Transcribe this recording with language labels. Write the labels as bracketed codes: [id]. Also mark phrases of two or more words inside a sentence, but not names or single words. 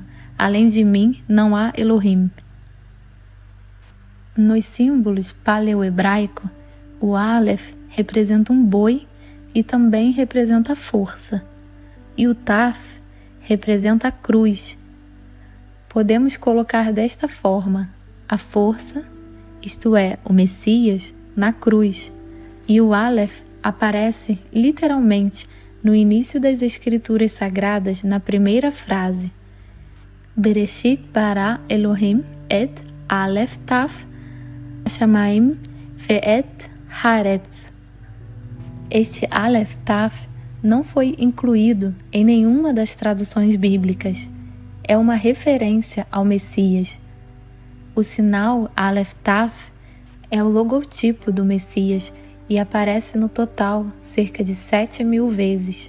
[pt] Além de mim, não há Elohim. Nos símbolos paleo-hebraico, o Aleph representa um boi e também representa a força, e o Taf representa a cruz. Podemos colocar desta forma: a força, isto é, o Messias, na cruz, e o Aleph aparece literalmente no início das Escrituras Sagradas na primeira frase: [he] בראשית ברא אלוהים את אלף תו שמים ואת הארץ. [pt] Este Aleph Taf não foi incluído em nenhuma das traduções bíblicas. É uma referência ao Messias. O sinal Aleph Taf é o logotipo do Messias e aparece no total cerca de 7.000 vezes.